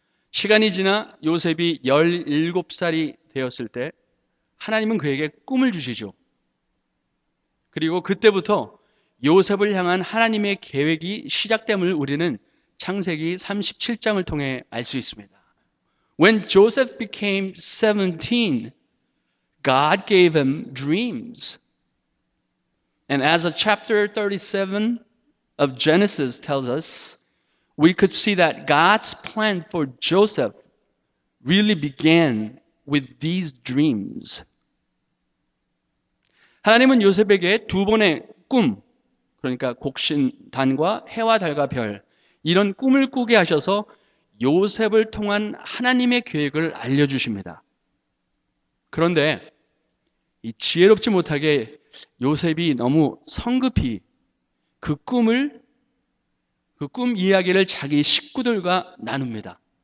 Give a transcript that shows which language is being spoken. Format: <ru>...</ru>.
<ko>시간이 지나 요셉이 17살이 되었을 때 하나님은 그에게 꿈을 주시죠. 그리고 그때부터 요셉을 향한 하나님의 계획이 시작됨을 우리는 창세기 37장을 통해 알 수 있습니다.</ko> <en>When Joseph became 17, God gave him dreams. And as chapter 37 of Genesis tells us, we could see that God's plan for Joseph really began with these dreams.</en> <ko>하나님은 요셉에게 두 번의 꿈, 그러니까 곡신단과 해와 달과 별, 이런 꿈을 꾸게 하셔서 요셉을 통한 하나님의 계획을 알려주십니다. 그런데 이 지혜롭지 못하게 요셉이 너무 성급히 그 꿈 이야기를 자기 식구들과 나눕니다.</ko>